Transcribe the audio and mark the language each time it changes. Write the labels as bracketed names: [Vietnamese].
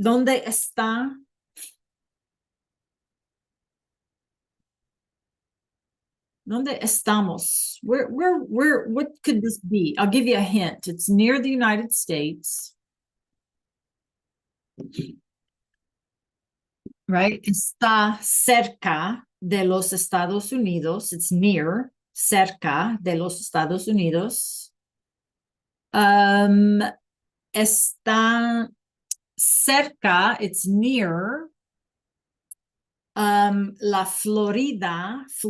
[Spanish] ¿Dónde está? ¿Dónde estamos? [English] What could this be? I'll give you a hint. It's near the United States. Right? [Spanish] Está cerca de los Estados Unidos. [English] It's near, [Spanish] cerca de los Estados Unidos. Está cerca, [English] it's near [Spanish] la Florida.